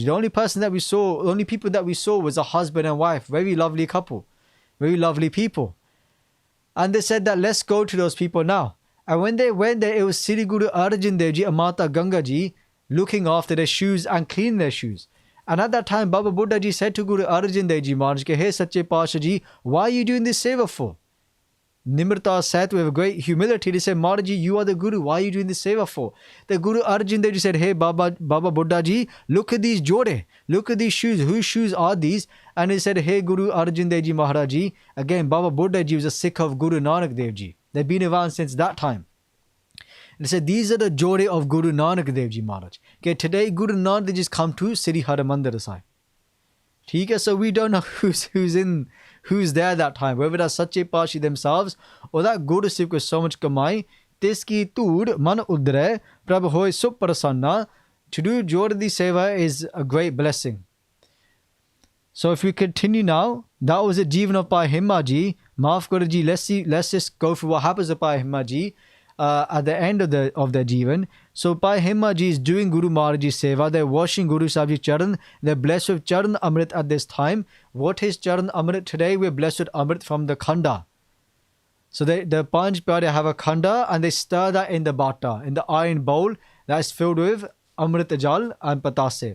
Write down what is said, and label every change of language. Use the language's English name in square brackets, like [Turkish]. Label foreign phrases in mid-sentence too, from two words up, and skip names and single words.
[English] The only people that we saw was a husband and wife. Very lovely couple. Very lovely people. And they said that, let's go to those people now. And when they went there, it was Sri Guru Arjan Dev Ji and Mata Ganga Ji looking after their shoes and cleaning their shoes. And at that time, Baba Buddha Ji said to Guru Arjan Dev Ji Maharaj, hey Sache Pasha Ji, why are you doing this seva for? Nimrata said with great humility, they said, Maharaj Ji, you are the Guru, why are you doing this seva for? The Guru Arjan Dev Ji said, hey Baba Buddha Ji, look at these jode, look at these shoes, whose shoes are these? And he said, hey Guru Arjan Dev Ji Maharaj Ji, again Baba Buddha Ji was a Sikh of Guru Nanak Dev Ji. They've been around since that time. They said, these are the jode of Guru Nanak Dev Ji Maharaj. Okay, today Guru Nanak Dev Ji has come to Sri Harmandir Sahib. Okay, so we don't know who's there that time, whether that's Sache Pashi themselves or that Guru Sikh was so much kamai. [Punjabi] ਤਿਸ ਕੀ ਧੂਰਿ ਮਨੁ ਉਧਰੈ ਪ੍ਰਭੁ ਹੋਇ ਸੁਪ੍ਰਸੰਨ. [English] To do Jordi Seva is a great blessing. So if we continue now, that was a Jivan of Bhai Himmat Ji. [Punjabi] ਮਾਫ਼ ਕਰੋ ਜੀ, [English] let's just go through what happens to Bhai Himmat Ji at the end of their Jivan. So Bhai Himmat Ji is doing Guru Maharaj Ji's Seva. They're washing Guru Sahib Ji's Charan. They're blessed with Charan Amrit at this time. What is Charan Amrit today? We're blessed with Amrit from the Khanda. So the Panch Pyare have a Khanda and they stir that in the bata, in the iron bowl that is filled with Amrit Jal and Patase.